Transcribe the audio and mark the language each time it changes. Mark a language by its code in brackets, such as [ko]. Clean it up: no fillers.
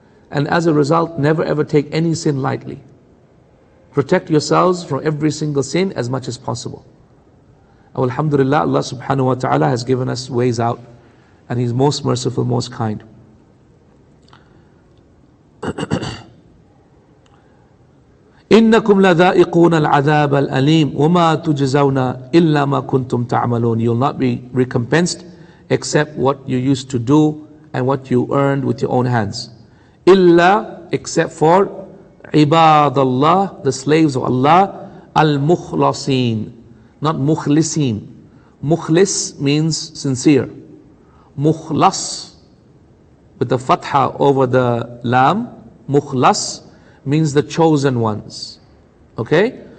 [en] And as a result, never ever take any sin lightly. Protect yourselves from every single sin as much as possible. Alhamdulillah, Allah subhanahu wa ta'ala has given us ways out, and He's most merciful, most kind. [ar] إنكم لذائقون العذاب الأليم وما تجزون إلا ما كنتم تعملون. [en] You will not be recompensed except what you used to do and what you earned with your own hands. إلا, except for عباد الله, the slaves of Allah, al-mukhlasin, not mukhlisin. Mukhlis means sincere. Mukhlas, with the fatha over the lam, mukhlas means the chosen ones. Okay?